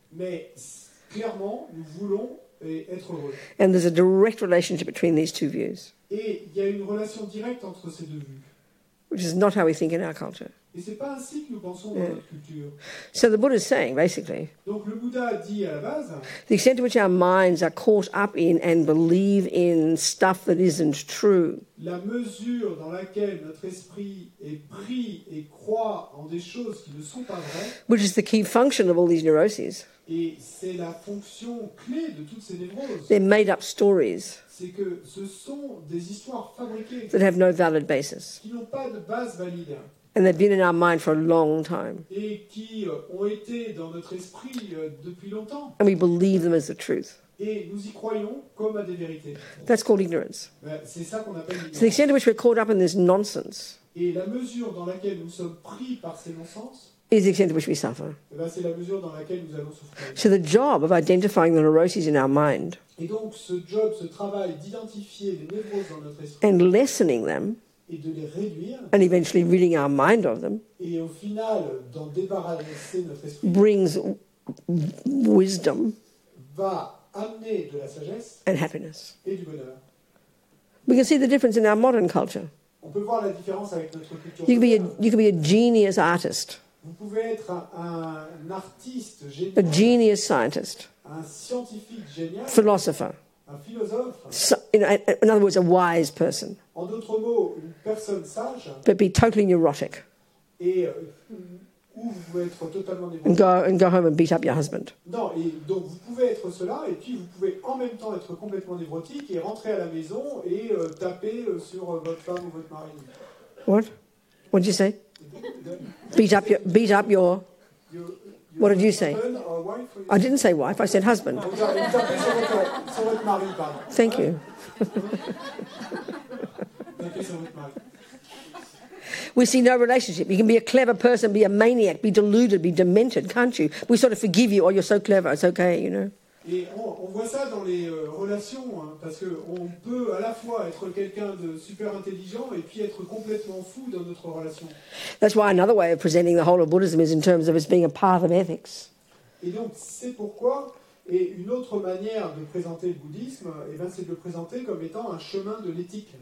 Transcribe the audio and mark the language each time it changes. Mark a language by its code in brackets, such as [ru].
[fr] mais clairement, nous voulons être heureux. [en] And there's a direct relationship between these two views, [fr] Et il y a une relation directe entre ces deux vues. [en] which is not how we think in our culture. [fr] Et c'est pas ainsi que nous pensons dans notre culture. [en] So the Buddha is saying, basically, [fr] Donc le Bouddha dit à la base, [en] the extent to which our minds are caught up in and believe in stuff that isn't true [fr] la mesure dans laquelle notre esprit est pris et croit en des choses qui ne sont pas vraies, [en] which is the key function of all these neuroses. [fr] et c'est la fonction clé de toutes ces névroses, [en] They're made up stories [fr] c'est que ce sont des histoires fabriquées [en] that have no valid basis. [fr] qui n'ont pas de base valide [en] And they've been in our mind for a long time. [fr] et qui ont été dans notre esprit depuis longtemps. [en] And we believe them as the truth. [fr] Et nous y croyons comme à des vérités. [en] That's called ignorance. [fr] C'est ça qu'on appelle [en] So the [fr] l'ignorance. [en] extent to which we're caught up in this nonsense [fr] Et la mesure dans laquelle nous sommes pris par ces non-sens, [en] is the extent to which we suffer. [fr] c'est la mesure dans laquelle nous allons souffrir. [en] So the job of identifying the neuroses in our mind [fr] Et donc ce job, ce travail d'identifier les névroses dans notre esprit [en] and lessening them [fr] et de les réduire, [en] and eventually ridding our mind of them [fr] et au final d'en débarrasser notre esprit, [en] brings wisdom [fr] va amener de la sagesse [en] and happiness. [fr] et du bonheur. [en] We can see the difference in our modern culture. [fr] On peut voir la différence avec notre culture. [en] You can be a genius artist, [fr] Vous pouvez être un artiste [en] a [fr] génial, [en] genius scientist, [fr] un scientifique génial, [en] philosopher. [fr] un philosophe, [en] So, in other words, a wise person, [fr] en d'autres mots, une personne sage, [en] but be totally neurotic [fr] et où vous pouvez être totalement [en] and [fr] névrotique. [en] go home and beat up your husband. [fr] Non, et donc vous pouvez être cela, et puis vous pouvez en même temps être complètement névrotique et rentrer à la maison et taper sur votre femme ou votre mari. [en] What? What did you say? Beat up your. What did you say? Husband or wife, or I didn't say wife. I said husband. [fr] vous tapez sur votre mari, pardon. [en] Thank you. [fr] Tapez sur votre mari. [en] We see no relationship. You can be a clever person, be a maniac, be deluded, be demented, can't you? We sort of forgive you. Oh, you're so clever. It's okay, you know. [fr] Et on voit ça dans les relations, hein, parce qu'on peut à la fois être quelqu'un de super intelligent et puis être complètement fou dans notre relation. [en] That's why another way of presenting the whole of Buddhism is in terms of its being a path of ethics. [fr] Et donc c'est pourquoi, et une autre manière de présenter le bouddhisme, c'est de le présenter comme étant un chemin de l'éthique.